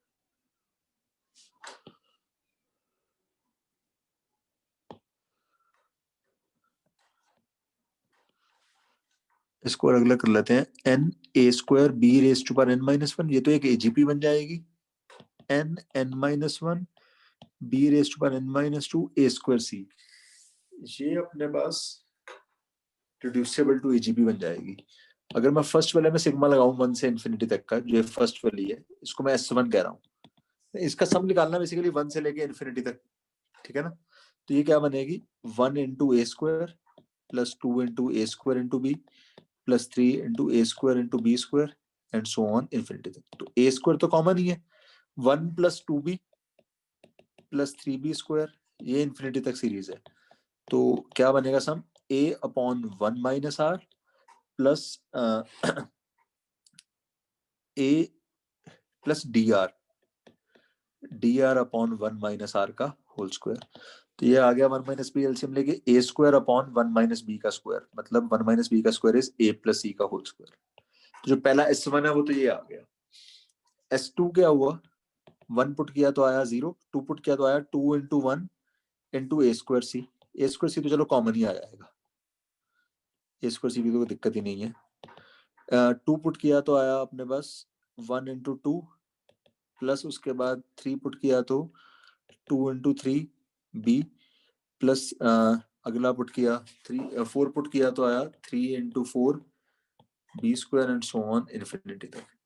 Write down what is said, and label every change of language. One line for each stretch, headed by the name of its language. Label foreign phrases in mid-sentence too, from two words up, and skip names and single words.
Hindi: इसको अलग कर लेते हैं, n² b⁻n−1, ये तो एक AGP बन जाएगी, n-1 b⁻n−2 a² c, ये अपने पास
English: reducible to AGP
Hindi: बन जाएगी। अगर मैं फर्स्ट वाले में सिग्मा लगाऊं 1 से इंफिनिटी तक का, जो फर्स्ट वाली है, इसको मैं S1 कह रहा हूं, इसका सम निकालना बेसिकली 1 से लेके इंफिनिटी तक, ठीक है ना। तो ये क्या बनेगी,
English: 1 into a² plus 2 into a² into b plus 3 into a² into b² and so on
Hindi: इंफिनिटी तक। तो a² तो कॉमन ही है,
English: 1 plus 2b plus 3b²,
Hindi: ये इंफिनिटी तक सीरीज है। तो क्या बनेगा सम, a/1 - r प्लस a प्लस dr/1 - r का
English: whole square.
Hindi: तो ये आ गया 1 - b, एलसीएम लेके a²/1 - b का स्क्वायर, मतलब 1 - b का स्क्वायर इज a + c का
English: whole square.
Hindi: तो जो पहला S1 है वो तो ये आ गया। S2 क्या हुआ, 1 पुट किया तो आया 0, 2 पुट किया तो आया 2 × 1 × a² c, a² c तो चलो कॉमन ही आ जाएगा, a² c भी तो कोई दिक्कत ही नहीं है। 2 पुट किया तो आया अपने पास 1 × 2 प्लस उसके बाद 3 पुट किया तो 2 × 3 b प्लस अगला पुट किया 4 पुट किया तो आया 3 × 4 b²
English: and so on
Hindi: इंफिनिटी तक।